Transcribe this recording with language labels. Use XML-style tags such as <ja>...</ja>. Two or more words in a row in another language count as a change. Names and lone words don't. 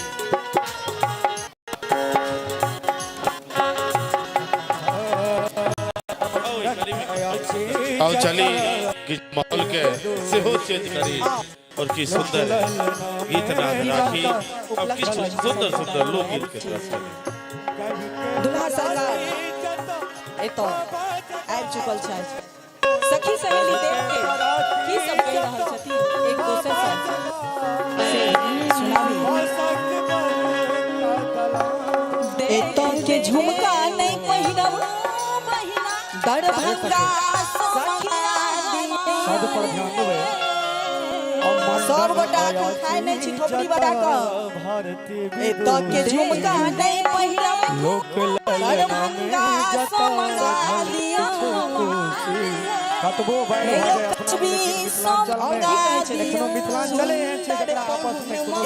<mai>और चली कि माहौल के सेहो चेंज करी और की सुंदर गीत नाद राखी अब की सुंदर सुंदर लोकगीत के तरफ चली दुल्हा सरकार ए तो आबि चुकल छै। सखी सहेली देख के की सब कहि रहल छथिन एक दोसर से सुनाबी। ए तो के झुमका नहीं पहिरब दरभंगा सखिया सब पर ध्यान देबै। सब गोटा खाए नहीं छी ठोपड़ी बड़ा क ए तो के झुमका नहीं पहिरब लोक ललना में जता लिया कतबो भाई अपना मिथिलांचल है जकरा आपस में कोनो</mai>